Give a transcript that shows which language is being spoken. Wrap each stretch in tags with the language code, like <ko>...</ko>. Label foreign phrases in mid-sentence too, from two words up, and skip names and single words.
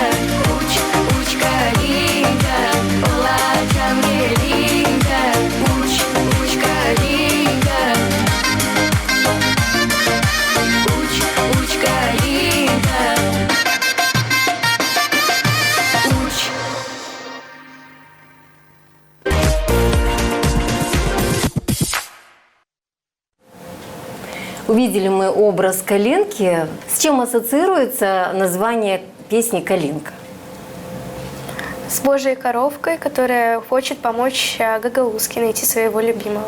<gag>Uç, kалинка, olacağım gelinka. Uç, kалинка. Uç, kалинка. Uç.</gag> <ru>Увидели мы образ Калинки. С чем ассоциируется название песни «Калинка»? С Божьей коровкой, которая хочет помочь Гагаузке найти своего любимого.</ru>